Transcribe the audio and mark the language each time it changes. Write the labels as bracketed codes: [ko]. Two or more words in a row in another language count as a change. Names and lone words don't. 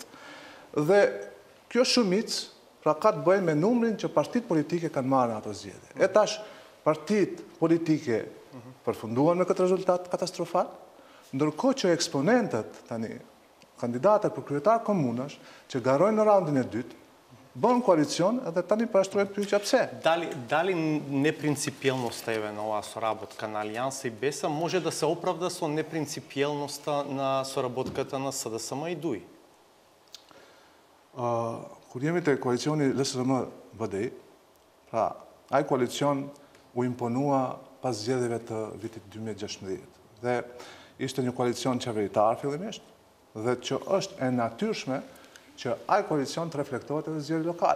[sq] Dhe kjo shumicë, pra ka të bëjë me numrin që partitë politike kanë marrë në ato zgjedhje. E tash, partitë politike përfunduan me këtë rezultat katastrofal, ndërkohë që eksponentët, tani, kandidatët për kryetar komunash, që garojnë në raundin e dytë, bën koalicion edhe tani përshtrohet pyetja pse. [mk] Дали непринципиалността на соработка на Алианса и БЕСА може да се оправда со непринципиалноста на соработката на СДСМ и ДУИ? [sq] Kur jemi te koalicioni LSRM-BDI, pra, ai koalicion u imponua pas zgjedhjeve të vitit 2016. Dhe ishte një koalicion qeveritar fillimisht, dhe që është e natyrshme që ai koalicion të reflektohet edhe zgjedhje lokale.